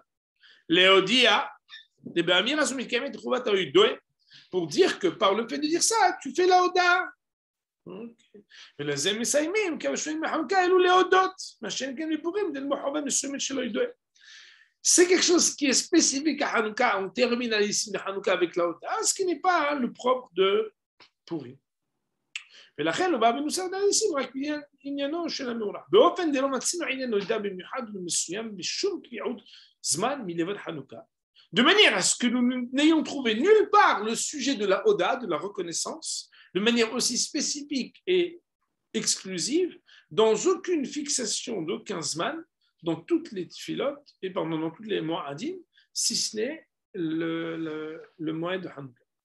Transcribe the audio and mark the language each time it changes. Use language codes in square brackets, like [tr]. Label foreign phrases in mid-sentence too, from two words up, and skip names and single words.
[fr] Léodia, pour dire que par le fait de dire ça, tu fais la Ouda. C'est quelque chose qui est spécifique à Hanouka. On termine à l'issue de Hanouka avec la Ouda, ce qui n'est pas le propre de Purim. [he] ולכן לא בא בנוסף דאניסים רק עניינו של המאורע. באופן דלא מצינו עניין נודע במיוחד ומסוים בשום קביעות זמן מלבד חנוכה. [fr] De manière à ce que nous n'ayons trouvé nulle part le sujet de la Oda, de la reconnaissance, de manière aussi spécifique et exclusive, dans aucune fixation d'aucun zman, dans toutes les tfilotes et dans tous les moadim, si ce n'est le moed de Hanouka.